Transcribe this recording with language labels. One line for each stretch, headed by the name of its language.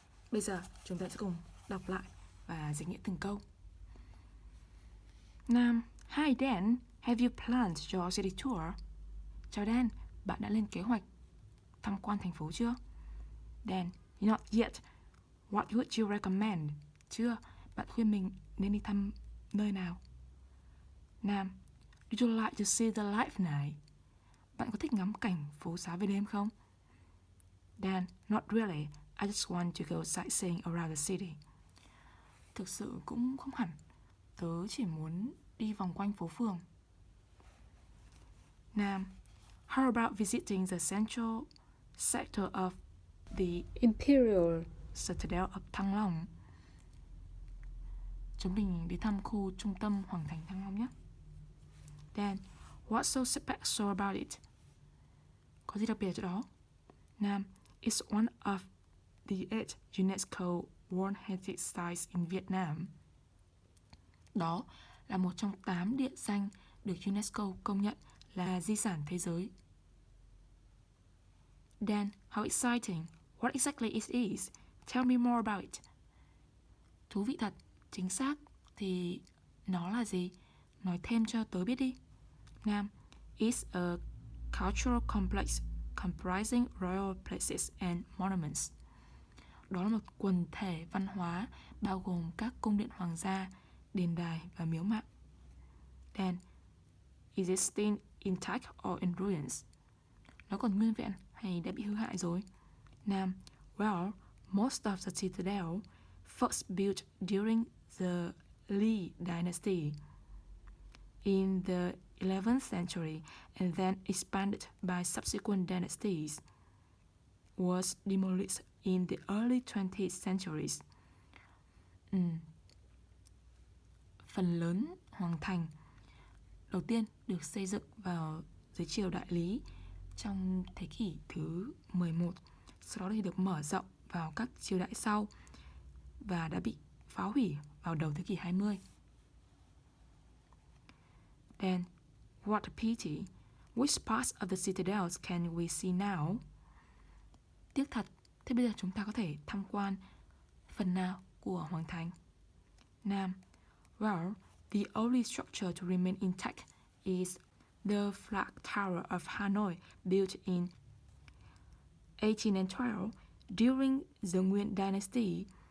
Vietnamese: Bây giờ chúng ta sẽ cùng đọc lại và dịch nghĩa từng câu.
English: Nam. Hi Dan, have you planned your city tour?
Vietnamese: Chào Dan, bạn đã lên kế hoạch tham quan thành phố chưa?
English: Dan. Not yet. What would you recommend?
Vietnamese: Chưa, bạn khuyên mình nên đi thăm nơi nào?
English: Nam, do you like to see the light night?
Vietnamese: Bạn có thích ngắm cảnh phố xá về đêm không?
English: Dan, not really. I just want to go sightseeing around the city.
Vietnamese: Thực sự cũng không hẳn. Tớ chỉ muốn đi vòng quanh phố phường.
English: Nam, how about visiting the central sector of the Imperial Citadel of Thăng Long?
Vietnamese: Chúng mình đi thăm khu trung tâm Hoàng thành Thăng Long nhé.
English: Dan, what's so special about it?
Vietnamese: Có gì đặc biệt ở chỗ đó?
English: Nam, it's one of the 8 UNESCO World Heritage Sites in Vietnam.
Vietnamese: Đó là một trong 8 địa danh được UNESCO công nhận là di sản thế giới.
English: Dan, how exciting! What exactly it is? Tell me more about it.
Vietnamese: Thú vị thật, chính xác. Thì nó là gì? Nói thêm cho tớ biết đi.
English: Nam, it's a cultural complex comprising royal places and monuments.
Vietnamese: Đó là một quần thể văn hóa bao gồm các cung điện hoàng gia, đền đài và miếu mạo.
English: Dan, is it still intact or in ruins?
Vietnamese: Nó còn nguyên vẹn hay đã bị hư hại rồi?
English: Nam, well, most of the citadel first built during the Li dynasty in the 11th century and then expanded by subsequent dynasties, was demolished in the early 20th centuries.
Vietnamese: Phần lớn hoàng thành đầu tiên được xây dựng vào dưới triều đại Lý trong thế kỷ thứ 11, sau đó thì được mở rộng vào các triều đại sau và đã bị phá hủy vào đầu thế kỷ 20.
English: Then, what a pity. Which parts of the citadels can we see now?
Vietnamese: Tiếc thật, thế bây giờ chúng ta có thể tham quan phần nào của hoàng thành?
English: Nam, well, the only structure to remain intact is the Flag Tower of Hanoi built in 1812 during the Nguyen dynasty.